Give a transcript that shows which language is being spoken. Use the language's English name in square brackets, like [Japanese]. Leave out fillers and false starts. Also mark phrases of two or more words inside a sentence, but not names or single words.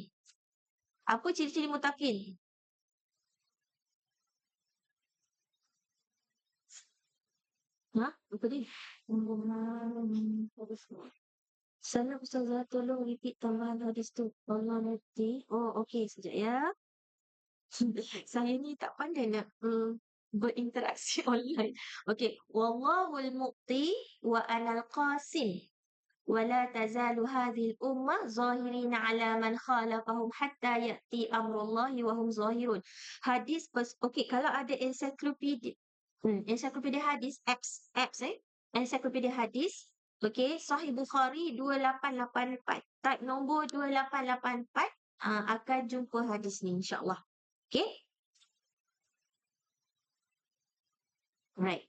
[Malay] Apa ciri-ciri mutakin? Apa dia? Salam Ustazah, tolong repeat tambahan hadis tu. Allah ngerti. Oh, okey. Sekejap ya. Saya ni tak pandai nak berinteraksi online. Okey. [Arabic] والله المعطي وأنا القاسم. ولا تزال هذه الأمة ظاهرين على من خالفهم حتى يأتي أمر الله وهم ظاهرون. [Malay] Hadis okey, kalau ada ensiklopedia ensiklopedia hadis apps ensiklopedia hadis, okey, Sahih Bukhari 2884, type nombor 2884, akan jumpa hadis ni [Arabic] إن شاء الله. [English] Okey? Right.